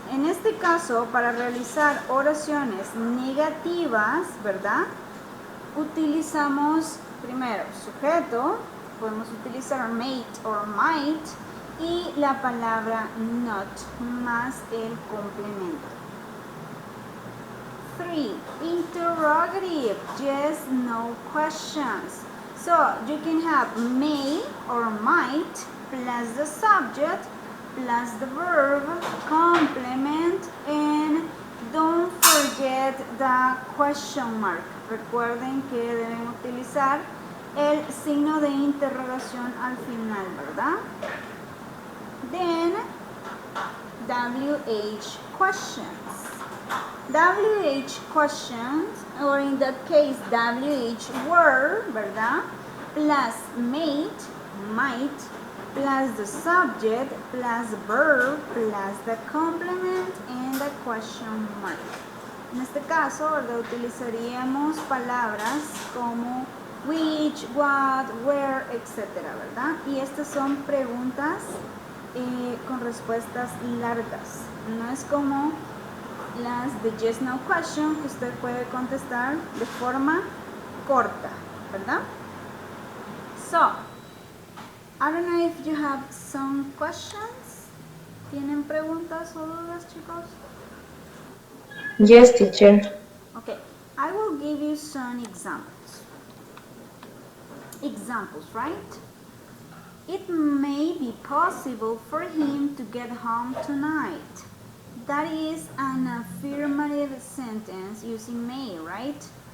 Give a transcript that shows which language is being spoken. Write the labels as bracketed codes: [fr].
[es] En este caso, para realizar oraciones negativas, ¿verdad? Utilizamos primero sujeto, podemos utilizar mate or might y la palabra not más el complemento. [en] 3. Interrogative, yes, no questions. So you can have may or might plus the subject plus the verb, complement, and don't forget the question mark. [es] Recuerden que deben utilizar el signo de interrogación al final, ¿verdad? [en] Then, WH questions. WH questions, or in that case, WH were, ¿verdad? Plus mate, might, plus the subject, plus verb, plus the complement, and the question mark. [es] En este caso, ¿verdad? Utilizaríamos palabras como which, what, where, etc., ¿verdad? Y estas son preguntas con respuestas largas. No es como las de yes, no question que usted puede contestar de forma corta, ¿verdad? [en] So, I don't know if you have some questions. [es] ¿Tienen preguntas o dudas, chicos? [en] Yes, teacher. Okay, I will give you some examples. Examples, right? It may be possible for him to get home tonight. That is an affirmative sentence using may, right?